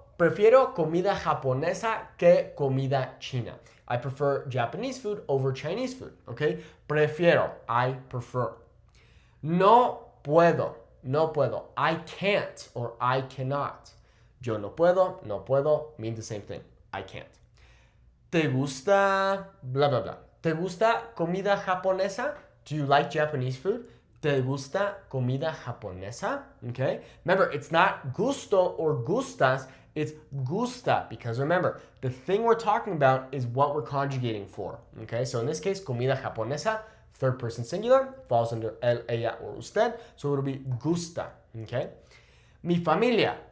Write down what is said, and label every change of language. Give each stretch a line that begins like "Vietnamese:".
Spanish: Prefiero comida japonesa que comida china.
English: I prefer Japanese food over Chinese food. Okay? Prefiero. I prefer.
Spanish: No puedo. No puedo.
English: I can't or I cannot. Yo no puedo mean the same thing. I can't.
Spanish: ¿Te gusta blah, blah, blah? ¿Te gusta comida japonesa?
English: Do you like Japanese food?
Spanish: ¿Te gusta comida japonesa?
English: Okay. Remember, it's not gusto or gustas. It's gusta because remember, the thing we're talking about is what we're conjugating for. Okay. So in this case, comida japonesa, third person singular, falls under el, ella, or usted. So it'll be gusta. Okay. Mi familia.